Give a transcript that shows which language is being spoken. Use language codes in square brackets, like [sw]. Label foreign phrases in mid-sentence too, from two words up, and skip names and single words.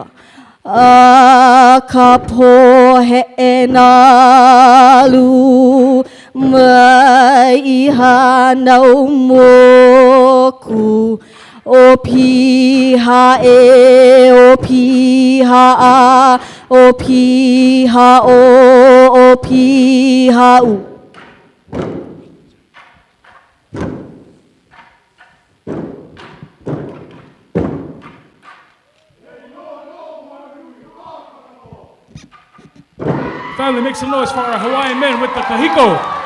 [haw] A ka pohe nalu mai I hanau moku. O piha e, o piha a, o piha o piha u. [en] Family, make some noise for our Hawaiian men with the kahiko.